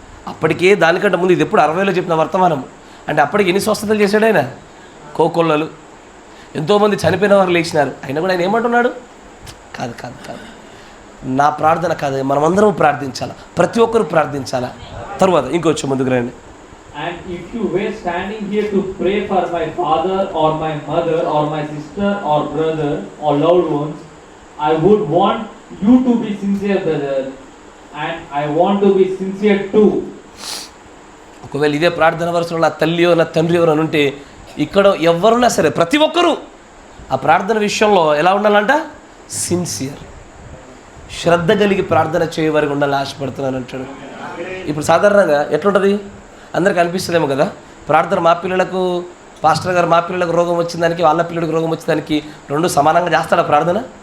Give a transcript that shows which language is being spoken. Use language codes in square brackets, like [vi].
[te] అప్పటికే దానికంటే ముందు, ఇది ఎప్పుడు 60లో చెప్పిన వర్తమానం అంటే, అప్పటికి ఎన్ని స్వస్థతలు చేశాడు ఆయన? కోకొల్లలు, ఎంతోమంది చనిపోయిన వారు లేచినారు. అయినా కూడా ఆయన ఏమంటున్నాడు, కాదు కాదు కాదు, నా ప్రార్థన కాదు, మనమందరం ప్రార్థించాలా, ప్రతి ఒక్కరు ప్రార్థించాలా. తరువాత ఇంకొచ్చి ముందుకు రండి. [en] And if you were standing here to pray for my father or my mother or my sister or brother or loved ones, I would want you to be sincere, brother, and I want to be sincere too. [te] ఒకవేళ ఇదే ప్రార్థన వరుసలో నా తల్లియో నా తండ్రి ఎవరు అని ఉంటే ఇక్కడ ఎవరున్నా సరే ప్రతి ఒక్కరూ ఆ ప్రార్థన విషయంలో ఎలా ఉండాలంట? సిన్సియర్, శ్రద్ధ కలిగి ప్రార్థన చేయవారికి ఉండాలని ఆశపడుతున్నాను అంటాడు. ఇప్పుడు సాధారణంగా ఎట్లుంటుంది అందరికీ అనిపిస్తుందేమో కదా, ప్రార్థన మా పిల్లలకు పాస్టర్ గారు మా పిల్లలకు రోగం వచ్చిన దానికి వాళ్ళ పిల్లడికి రోగం వచ్చిన దానికి రెండు సమానంగా చేస్తాడా ప్రార్థన?